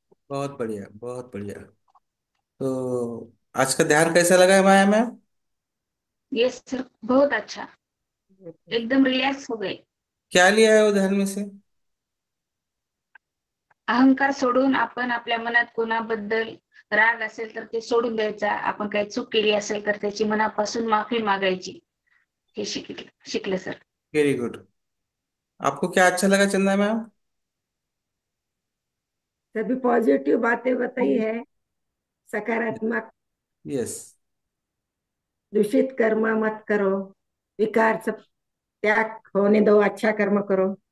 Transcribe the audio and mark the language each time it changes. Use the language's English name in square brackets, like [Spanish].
[Hindi] बहुत बढ़िया, बहुत बढ़िया। तो आज का ध्यान कैसा लगा है माया मैम? येस सर, बहुत अच्छा। एकदम रिलॅक्स हो गए। क्या लिया है वो ध्यान में से? [Marathi] अहंकार सोडून आपण आपल्या मनात कोणाबद्दल राग असेल तर ते सोडून द्यायचा, आपण काही चूक केली असेल तर त्याची मनापासून माफी मागायची, हे शिकले सर। [English] Very good. [Hindi] आपको क्या अच्छा लगा चंदा मैम? सभी पॉजिटिव बातें बताई है, सकारात्मक। [English] yes, [Hindi] दूषित कर्म मत करो, विकार सब त्याग होने दो, अच्छा कर्म करो।